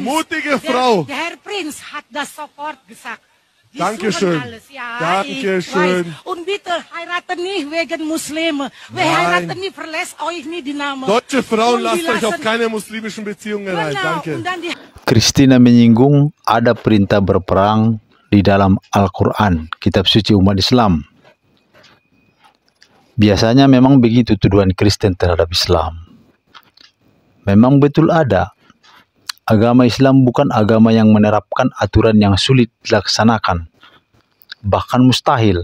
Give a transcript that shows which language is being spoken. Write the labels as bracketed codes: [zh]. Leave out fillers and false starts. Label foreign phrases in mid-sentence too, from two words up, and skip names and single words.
[de] mutige Frau. Der Herr Prinz hat das sofort gesagt. Dankeschön. Dankeschön. Und bitte heiraten nicht wegen Muslime. Wir heiraten nicht, verlässt euch nicht die Namen. Deutsche Frauen, lasst euch auf keine muslimischen Beziehungen ein. Danke. [id] Christina menyinggung ada perintah berperang di dalam Al-Quran, kitab suci umat Islam. Biasanya memang begitu tuduhan Kristen terhadap Islam. Memang betul ada. Agama Islam bukan agama yang menerapkan aturan yang sulit dilaksanakan, bahkan mustahil.